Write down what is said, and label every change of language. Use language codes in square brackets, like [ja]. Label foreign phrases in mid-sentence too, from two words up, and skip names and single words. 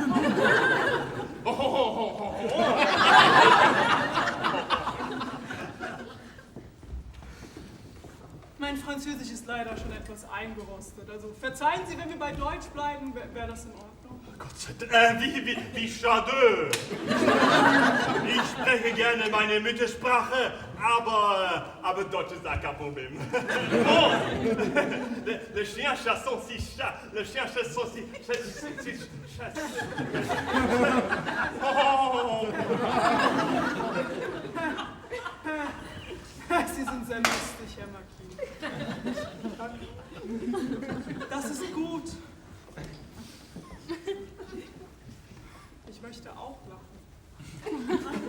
[de] Mein Französisch ist leider schon etwas eingerostet. Also verzeihen Sie, wenn wir bei Deutsch bleiben, wäre das in Ordnung. Gott sei Dank, wie schade. Ich spreche gerne meine Muttersprache, aber Deutsch ist kein Problem. [fr] Oh, le chien chasse son si chat, le chien chasse son si chasse. Oh. [de] Sie sind sehr lustig, Herr Marquis. Das ist gut. Ich möchte auch lachen.